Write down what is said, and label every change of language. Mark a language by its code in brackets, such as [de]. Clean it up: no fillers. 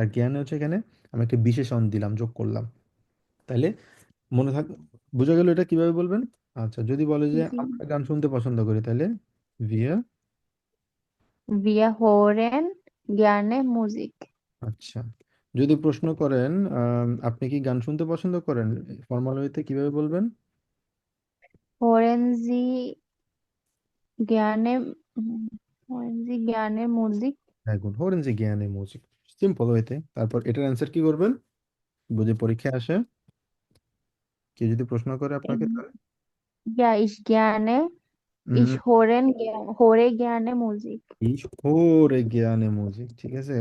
[bn] আর জ্ঞানে হচ্ছে এখানে আমি একটা বিশেষণ দিলাম, যোগ করলাম। তাইলে মনে থাক, বোঝা গেল এটা কিভাবে বলবেন? আচ্ছা, যদি বলে যে [de] Sie, [bn] আমরা গান শুনতে পছন্দ করি, তাহলে Villa, [de] wir hören gerne Musik. [bn] আচ্ছা, যদি প্রশ্ন করেন আপনি কি গান শুনতে পছন্দ করেন, ফর্মাল ওয়েতে কিভাবে বলবেন? [de] Hören Sie gerne, hören Sie gerne Musik? [bn] এখন ধরেন যে জ্ঞানে মিউজিক, সিম্পল ওয়েতে। তারপর এটার অ্যান্সার কি করবেন? বুঝে পরীক্ষায় আসে, কেউ যদি প্রশ্ন করে আপনাকে Ähm, তাহলে [de] Ja, ich gerne উম, হোরে জ্ঞানে মুজিক। ইস হোরে জ্ঞানে মজিক, [bn] ঠিক আছে।